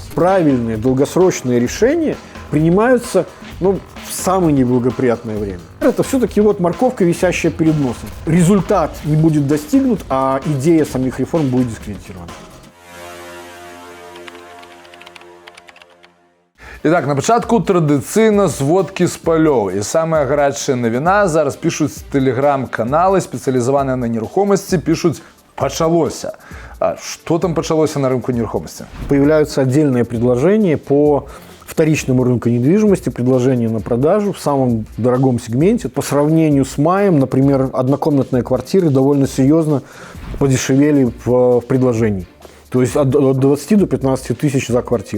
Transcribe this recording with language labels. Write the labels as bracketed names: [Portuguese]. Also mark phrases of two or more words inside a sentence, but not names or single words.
[Russian] Правильные долгосрочные решения принимаются в самое неблагоприятное время. Это все-таки вот морковка, висящая перед носом. Результат не будет достигнут, а идея самих реформ будет дискредитирована. Итак, [Belarusian] на пачатку традыцыйна зводкі з палёў. І самая гарячая навіна, зараз пишуць тэлеграм-каналы, спецыялізаваныя на нерухомасці, пишуць «пачалося». [Russian] А что там пачалося на рынку нерухомости? Появляются отдельные предложения по вторичному рынку недвижимости, предложения на продажу в самом дорогом сегменте. По сравнению с маем, например, однокомнатные квартиры довольно серьезно подешевели в предложении. То есть от 20 до 15 тысяч за квартиру.